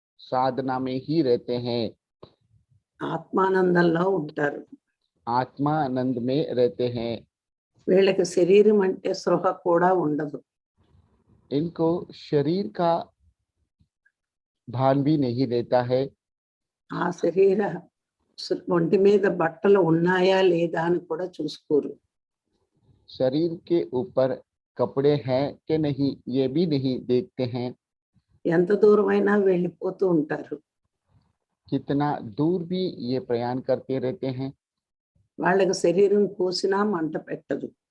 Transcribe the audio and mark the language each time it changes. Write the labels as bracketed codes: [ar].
[hi] साधना में ही रहते हैं, [te] ఆత్మానందంలో ఉంటారు. [hi] आत्मानंद में रहते हैं। [te] వీళ్ళకి శరీరం అంటే స్పృహ కూడా ఉండదు. [hi] इनको शरीर का भान भी नहीं रहता है, [te] ఆ శరీర ఒంటి మీద బట్టలు ఉన్నాయా లేదా అని కూడా చూసుకోరు. [hi] शरीर के ऊपर कपड़े हैं कि नहीं ये भी नहीं देखते हैं, [te] ఎంత దూరమైనా వెళ్ళిపోతూ ఉంటారు. [hi] कितना दूर भी ये प्रयाण करते रहते हैं। [te] వాళ్ళకి శరీరం కోసినా మంట పెట్టదు.